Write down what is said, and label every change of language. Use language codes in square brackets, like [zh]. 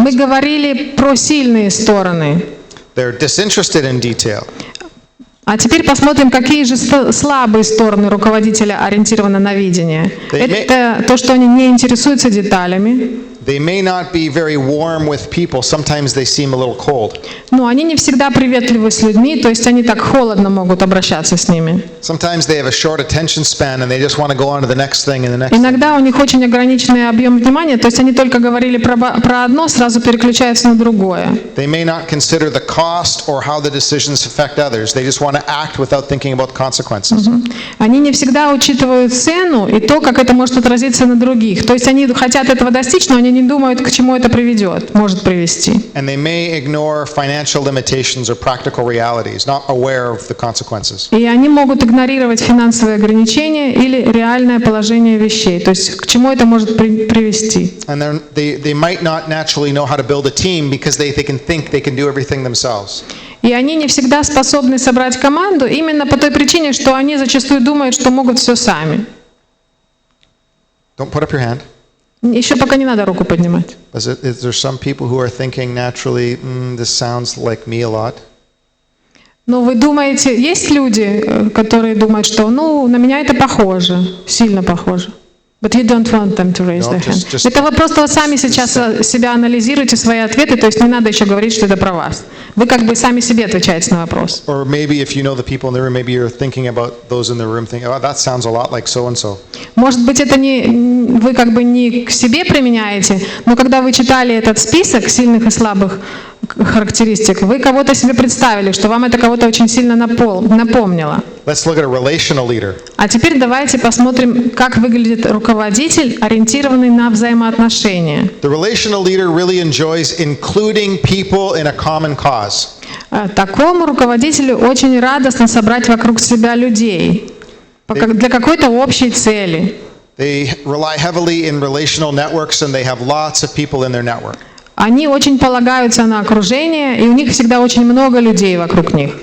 [ru] Мы говорили про сильные стороны. [en] They're disinterested in detail. [ru] А теперь посмотрим, какие же слабые стороны руководителя ориентированы на видение. Это то, что они не интересуются деталями. [en] They may not be very warm with people. Sometimes they seem a little cold. [ru] Но они не всегда приветливы с людьми, то есть они так холодно могут обращаться с ними. [en] Sometimes they have a short attention span and they just want to go on to the next thing and the next thing. [ru] Иногда у них очень ограниченный объем внимания, то есть они только говорили про одно, сразу переключаются на другое. [en] They may not consider the cost or how the decisions affect others. They just want to act without thinking about consequences. [ru] Они не всегда учитывают цену и то, как это может отразиться на других. То есть они хотят этого достичь, но они не думают, к чему это приведет, может привести. [en] And they may ignore financial limitations or practical realities, not aware of the consequences. [ru] И они могут игнорировать финансовые ограничения или реальное положение вещей, то есть к чему это может привести. [en] And then they might not naturally know how to build a team because they can think they can do everything themselves. [ru] И они не всегда способны собрать команду именно по той причине, что они зачастую думают, что могут все сами. [en] Don't put up your hand. [ru] Еще пока не надо руку поднимать. [en] Is there some people who are thinking naturally, this sounds like me a lot? [ru] Но вы думаете, есть люди, которые думают, что на меня это похоже, сильно похоже. [en] But you don't want them to raise No, their hand. just- [ru] Это вы просто сами сейчас себя анализируете, свои ответы, то есть не надо еще говорить, что это про вас. Вы как бы сами себе отвечаете на вопрос. [en] Or maybe if you know the people in the room, maybe you're thinking about those in the room, thinking, oh, that sounds a lot like so-and-so. [ru] Может быть, это вы как бы не к себе применяете, но когда вы читали этот список сильных и слабых характеристик, вы кого-то себе представили, что вам это кого-то очень сильно напомнило. [en] Let's look at a relational leader. [ru] А теперь давайте посмотрим, как выглядит руководитель, ориентированный на взаимоотношения. [en] The relational leader really enjoys including people in a common cause. [ru] Такому руководителю очень радостно собрать вокруг себя людей для какой-то общей цели. [en] They rely heavily in relational networks and they have lots of people in their network. [ru] Они очень полагаются на окружение, и у них всегда очень много людей вокруг них.